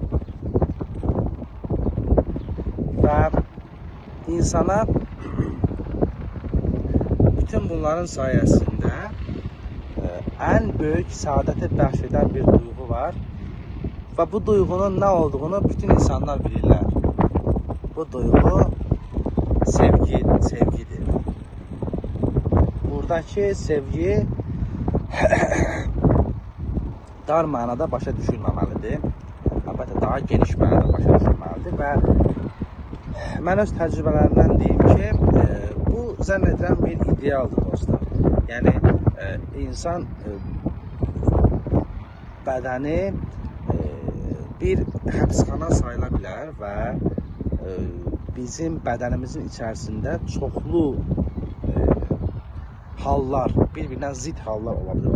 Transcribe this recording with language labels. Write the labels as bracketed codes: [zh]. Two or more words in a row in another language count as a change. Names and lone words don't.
[tr] Ve insana bütün bunların sayesinde en büyük saadeti bəxş eden bir duygu var. Ve bu duygunun ne olduğunu bütün insanlar bilirler. Bu duygu sevgidir. [az] Buradaki sevgi dar manada başa düşülməməlidir. Əlbəttə daha geniş manada başa düşülməlidir və mən öz təcrübələrimdən deyim ki, bu zənn edirəm bir idealdır dostlar. Yəni insan bədəni bir həbsxana sayıla bilər və bizim bədənimizin içərisində çoxlu hallar, bir-birindən zid hallar ola bilər.